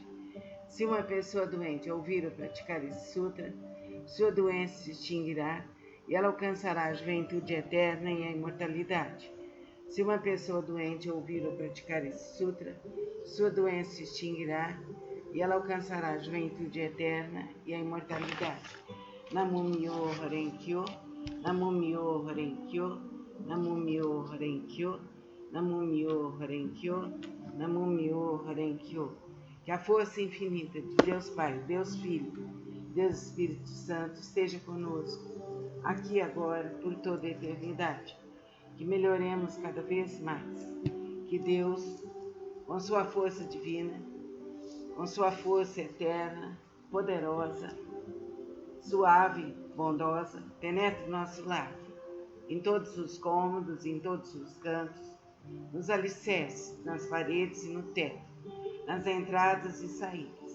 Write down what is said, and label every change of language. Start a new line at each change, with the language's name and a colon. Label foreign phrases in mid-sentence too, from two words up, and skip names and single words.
Portuguese: Se uma pessoa doente ouvir ou praticar esse sutra, sua doença se extinguirá e ela alcançará a juventude eterna e a imortalidade. Se uma pessoa doente ouvir ou praticar esse sutra, sua doença se extinguirá e ela alcançará a juventude eterna e a imortalidade.
Japanese: 南無妙法蓮華経、南無妙法蓮華経、南無妙法蓮華経、南無妙法蓮華経、南無妙法蓮華経.
Portuguese: Que a força infinita de Deus Pai, Deus Filho, Deus Espírito Santo esteja conosco, aqui e agora, por toda a eternidade. Que melhoremos cada vez mais. Que Deus, com sua força divina, com sua força eterna, poderosa, suave, bondosa, penetre o nosso lar, em todos os cômodos, em todos os cantos, nos alicerces, nas paredes e no teto, nas entradas e saídas.